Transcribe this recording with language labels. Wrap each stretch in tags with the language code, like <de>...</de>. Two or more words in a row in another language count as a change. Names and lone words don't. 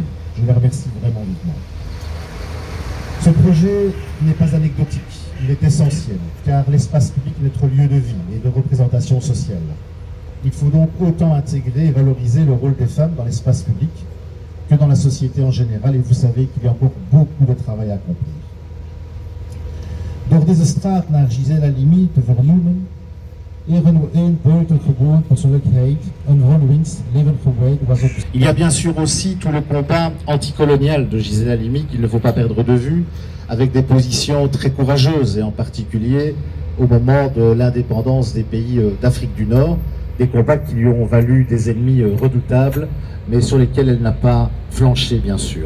<fr>Je les remercie vraiment vivement. Ce projet n'est pas anecdotique, il est essentiel, car l'espace public est notre lieu de vie et de représentation sociale. Il faut donc autant intégrer et valoriser le rôle des femmes dans l'espace public que dans la société en général, et vous savez qu'il y a encore beaucoup de travail à accomplir.</fr> <nl>Door deze straat naar Gisèle Halimi te vernoemen,</nl> <fr>Il y a bien sûr aussi tout le combat anticolonial de Gisèle Halimi qu'il ne faut pas perdre de vue, avec des positions très courageuses, et en particulier au moment de l'indépendance des pays d'Afrique du Nord, des combats qui lui ont valu des ennemis redoutables, mais sur lesquels elle n'a pas flanché, bien sûr.</fr>